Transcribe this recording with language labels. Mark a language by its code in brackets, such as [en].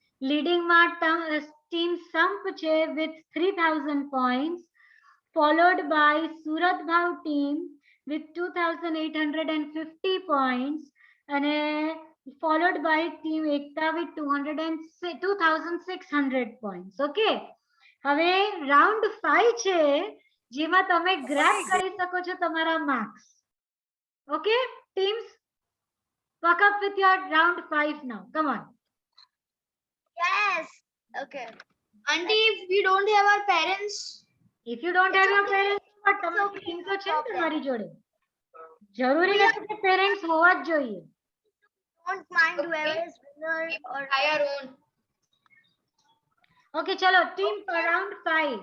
[gu] Leading માં team સંપ છે [en] with 3000 points, followed by Surat Bhav team with 2850 points, [gu] અને [en] followed by team Ekta with 2600 points. Okay. [gu] હવે round 5 છે જેમાં તમે ગ્રેબ કરી શકો છો તમારા marks. [en] Okay teams, work up with your round 5 now. Come on. Yes. Okay. Auntie, if we don't have our parents, If you don't have your parents, but [gu] તમારી team તો છે ને તમારી જોડે. જરૂરી નથી કે પેરેન્ટ્સ હોવા જ જોઈએ. [en] Don't mind whoever is winner or try our own. [gu] Okay ચલો ટીમ round 5.